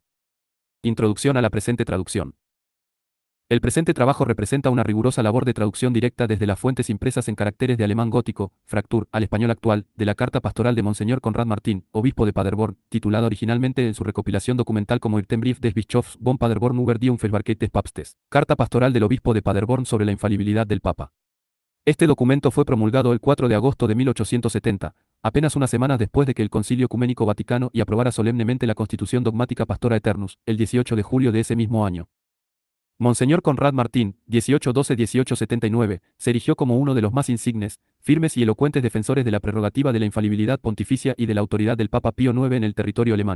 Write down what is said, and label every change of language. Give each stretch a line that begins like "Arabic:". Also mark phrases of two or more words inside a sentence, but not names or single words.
Spanish: Introducción a la presente traducción. El presente trabajo representa una rigurosa labor de traducción directa desde las fuentes impresas en caracteres de alemán gótico, Fraktur, al español actual, de la carta pastoral de Monseñor Conrad Martín, obispo de Paderborn, titulada originalmente en su recopilación documental como Irtenbrief des Bischofs von Paderborn über die Unfehlbarkeit des Papstes, carta pastoral del obispo de Paderborn sobre la infalibilidad del Papa. Este documento fue promulgado el 4 de agosto de 1870, apenas unas semanas después de que el Concilio Ecuménico Vaticano y aprobara solemnemente la Constitución Dogmática Pastora Aeternus, el 18 de julio de ese mismo año. Monseñor Conrad Martín, 1812-1879, se erigió como uno de los más insignes, firmes y elocuentes defensores de la prerrogativa de la infalibilidad pontificia y de la autoridad del Papa Pío IX en el territorio alemán.